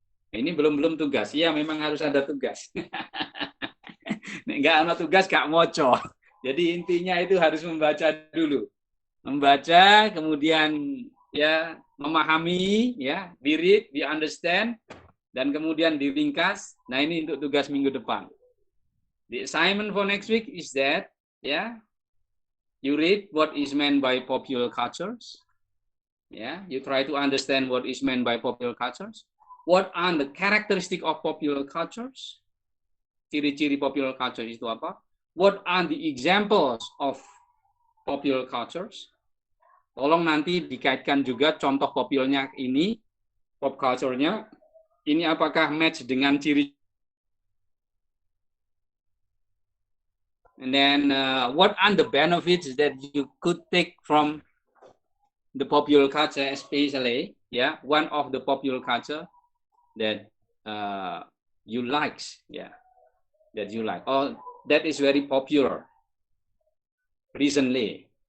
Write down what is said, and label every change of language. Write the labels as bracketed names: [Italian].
[Indonesian] Ini belum tugas. Ya, memang harus ada tugas. Nggak ada tugas, [Javanese] gak moco. [Indonesian] Jadi intinya itu harus membaca dulu. Membaca, kemudian ya memahami, ya, di read, di understand, dan kemudian diringkas. Nah, ini untuk tugas minggu depan. [English] The assignment for next week is that, ya, you read what is meant by popular cultures. Yeah, you try to understand what is meant by popular cultures. What are the characteristic of popular cultures? [Indonesian] Ciri-ciri popular culture itu apa? [English] What are the examples of popular cultures? [Indonesian] Tolong nanti dikaitkan juga contoh populernya ini, pop culture-nya, ini apakah match dengan ciri. [English] And then what are the benefits that you could take from the popular culture, especially, yeah, one of the popular culture that you like, yeah, that you like, or that is very popular recently.